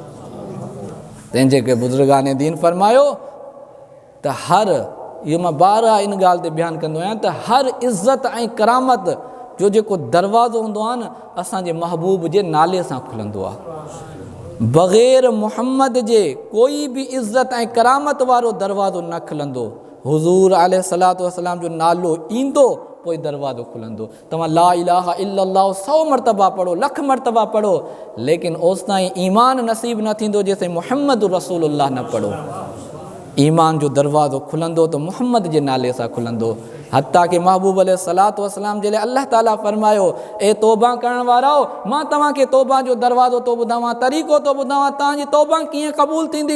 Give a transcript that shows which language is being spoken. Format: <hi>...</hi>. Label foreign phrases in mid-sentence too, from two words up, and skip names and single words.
<sd>तंहिंजे करे बुज़ुर्गान दीन फरमायो त हर, इहो मां बारहा इन ॻाल्हि ते बयानु कंदो आहियां त हर इज़त ऐं करामत जो जेको दरवाज़ो हूंदो आहे न, असांजे महबूब जे नाले सां खुलंदो आहे। बग़ैर मुहम्मद जे कोई बि इज़त ऐं करामत वारो दरवाज़ो न खुलंदो। हुज़ूर</sd> <ar>عليه الصلاة والسلام</ar> <sd>जो नालो ईंदो पोइ दरवाज़ो खुलंदो। तव्हां</sd> <ar>لا إله إلا الله</ar> <sd>100 मरतबा पढ़ो, लख मरतबा पढ़ो, लेकिन ओसिताईं ईमान नसीब न थींदो जेसिताईं</sd> <ar>محمد رسول الله</ar> <sd>न पढ़ो। ईमान जो दरवाज़ो खुलंदो त मुहम्मद जे नाले सां खुलंदो। हत्ता कि महबूब</sd> <ar>عليه الصلاة والسلام</ar> <sd>जे लाइ अल्लाह ताला फरमायो, ए तौबा करण वारो, मां तव्हांखे तौबा जो दरवाज़ो थो ॿुधायां, तरीक़ो थो ॿुधायां, तव्हांजी तौबा कीअं क़बूल थींदी।</sd>